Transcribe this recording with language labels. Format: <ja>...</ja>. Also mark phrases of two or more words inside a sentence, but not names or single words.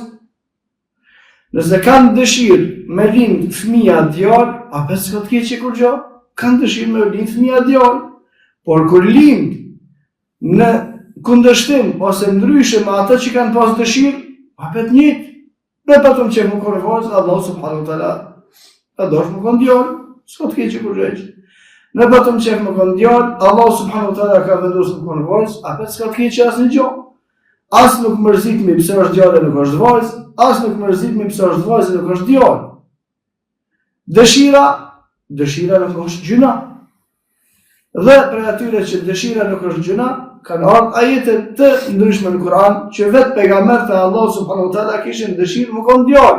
<sq>Nëse kanë dëshirë me lind fëmia djalë, apet s'ka të keqe kur gjë. Kanë dëshirë me lind fëmia djalë. Por kur lind në kundërshtim ose ndryshe me ata që kanë pas dëshirë, apet njëjtë. Me patëm që më kërë vajzë,</sq> <ar>الله سبحانه وتعالى</ar> <sq>e dosh më kënë djallë, s'ka të keqe kur gjë. Me patëm që më kënë djallë,</sq> <ar>الله سبحانه وتعالى</ar> <sq>ka vendosur më kënë vajzë, apet s'ka të keqe asë një gjë. As nuk mërzitmi pse është djallë e nuk është vajzë, as nuk mërzitmi pse është vajzë e nuk është djallë. Dëshira nuk është gjëna. Dhe për atyre që dëshira nuk është gjëna, kanë ardhur ajete të ndryshme në Kur'an që vetë pejgamberët e Allahut</sq> <ar>سبحانه وتعالى</ar> <sq>kishin dëshirë më kon djalë.</sq>